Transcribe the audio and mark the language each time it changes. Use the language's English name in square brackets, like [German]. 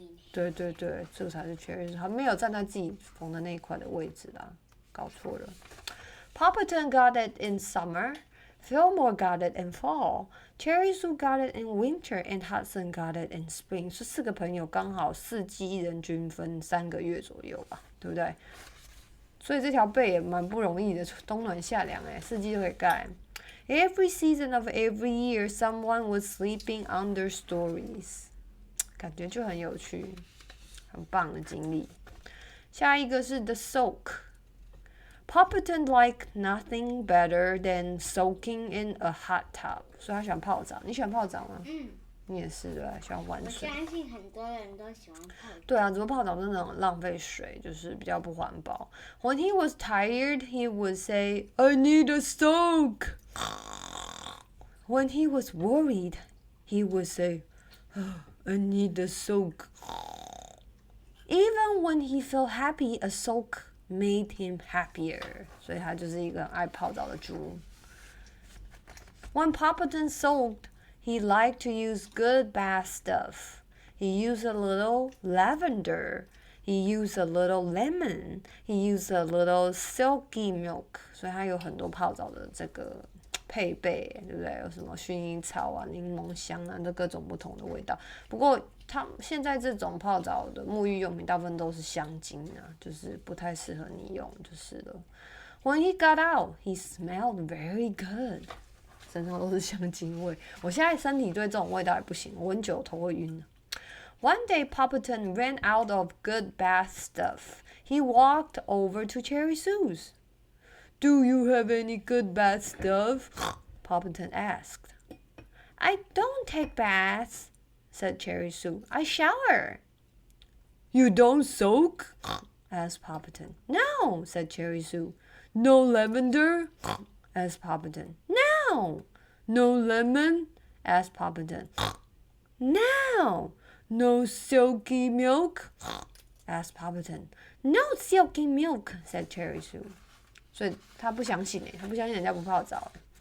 [Chinese] 对对对，这个才是 Cherry Sue， 还没有站在自己缝的那一块的位置啦，搞错了。 [English] Poppleton got it in summer, Fillmore got it in fall, Cherry Sue got it in winter, and Hudson got it in spring。 [Chinese] 是4个朋友刚好4季1人均分3个月左右吧，对不对？所以这条被也蛮不容易的，冬暖夏凉4季都可以盖。 [English] Every season of every year, someone was sleeping under stories。 [Chinese] 感觉就很有趣，很棒的经历。下一个是 The Soak。 [English] Poppleton like nothing better than soaking in a hot tub. [Chinese] 所以他喜欢泡澡。你喜欢泡澡吗？你也是对吧？喜欢玩水。我相信很多人都喜欢泡澡。对啊，只不过泡澡真的很浪费水，就是比较不环保。 [English] When he was tired, he would say, "I need a soak." When he was worried, he would say, "I need a soak." Even when he felt happy, a soak made him happier. [Chinese] 所以他就是一个很爱泡澡的猪。 [English] When Poppleton soaked, he liked to use good bath stuff. He used a little lavender. He used a little lemon. He used a little silky milk. [Chinese] 所以他有很多泡澡的这个配备，对不对？有什么薰衣草啊、柠檬香啊，这各种不同的味道。不过他现在这种泡澡的沐浴用品大部分都是香精啊，就是不太适合你用，就是了。 [English] When he got out, he smelled very good. [Chinese] 身上都是香精味。我现在身体对这种味道也不行，我闻久头会晕。 [English] One day, Poppleton ran out of good bath stuff. He walked over to Cherry Sue's. Do you have any good bath stuff? Poppleton asked. I don't take baths, said Cherry Sue. I shower. You don't soak? Asked Poppleton. No, said Cherry Sue. No lavender? Asked Poppleton. No. No lemon? Asked Poppleton. No. No silky milk? Asked Poppleton. No silky milk, said Cherry Sue. [Chinese] 所以他不相信他不相信人家不泡澡。